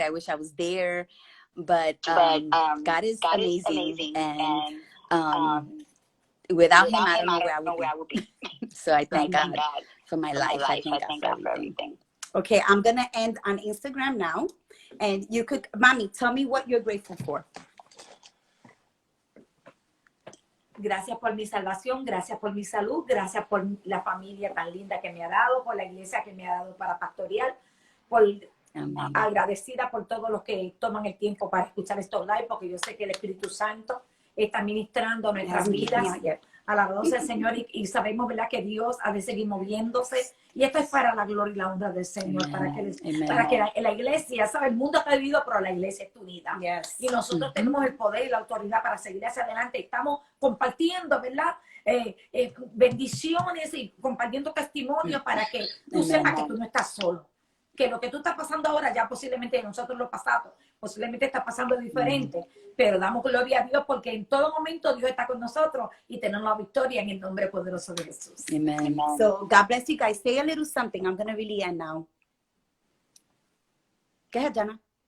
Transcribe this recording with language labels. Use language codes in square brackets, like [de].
[en] I wish I was there. But God is amazing. And without Him, I don't know where I would be. So I thank God for my life. I thank God for everything. Okay, I'm going to end on Instagram now. And you could, mommy, tell me what you're grateful for. [es] Gracias por mi salvación, gracias por mi salud, gracias por la familia tan linda que me ha dado, por la iglesia que me ha dado para pastorear, por agradecida por todos los que toman el tiempo para escuchar estos live, porque yo sé que el Espíritu Santo está ministrando nuestras vidas. Alabado sea el Señor, y sabemos, ¿verdad?, que Dios ha de seguir moviéndose, y esto es para la gloria y la honra del Señor, para que la iglesia, ¿sabe? El mundo está dividido, pero la iglesia está unida. Y nosotros tenemos el poder y la autoridad para seguir hacia adelante. Estamos compartiendo, ¿verdad?, bendiciones y compartiendo testimonios para que tú sepas que tú no estás solo. Que lo que tú estás pasando ahora ya posiblemente nosotros lo pasamos, posiblemente está pasando diferente, pero damos gloria a Dios porque en todo momento Dios está con nosotros y tenemos la victoria en el nombre poderoso de Jesús. [en] Amen. So God bless you guys. Say a little something. I'm going to really end now. Go ahead, Janna.